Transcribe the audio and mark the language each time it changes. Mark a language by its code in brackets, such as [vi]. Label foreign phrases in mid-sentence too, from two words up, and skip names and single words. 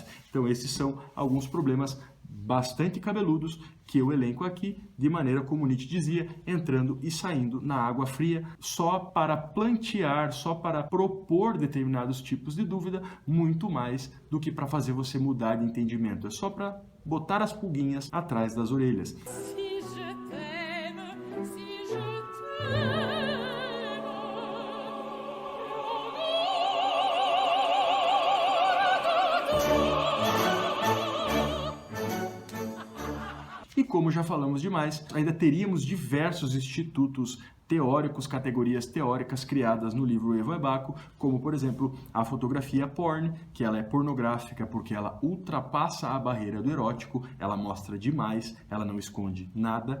[pt] Então, esses são alguns problemas bastante cabeludos que eu elenco aqui, de maneira como Nietzsche dizia, entrando e saindo na água fria, só para plantear, só para propor determinados tipos de dúvida, muito mais do que para fazer você mudar de entendimento. É só para botar as pulguinhas atrás das orelhas. [fr] Si je t'aime, si je t'aime. [pt] E como já falamos demais, ainda teríamos diversos institutos teóricos, categorias teóricas criadas no livro Evo e Baco, como, por exemplo, a fotografia porn, que ela é pornográfica porque ela ultrapassa a barreira do erótico, ela mostra demais, ela não esconde nada.